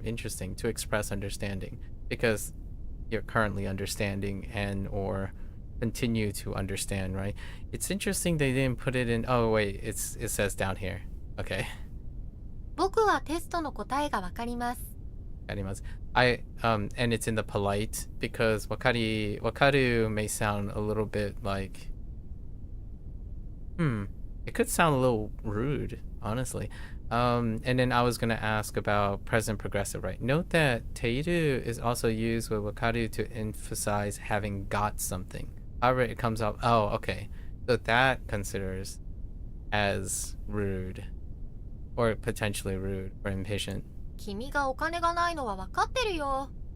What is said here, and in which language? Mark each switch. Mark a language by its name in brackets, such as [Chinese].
[English] Interesting, to express understanding, because you're currently understanding and or continue to understand, right? It's interesting they didn't put it in. Oh wait, it says down here. Okay. [Japanese] 僕はテストの答えがわかります。 [English] And it's in the polite, because wakaru may sound a little bit like it could sound a little rude, honestly. And then I was gonna ask about present progressive, right? Note that teiru is also used with wakaru to emphasize having got something. However, it comes up. Oh, okay. So that considers as rude, or potentially rude or impatient. [Japanese] 君がお金がないのはわかってるよ。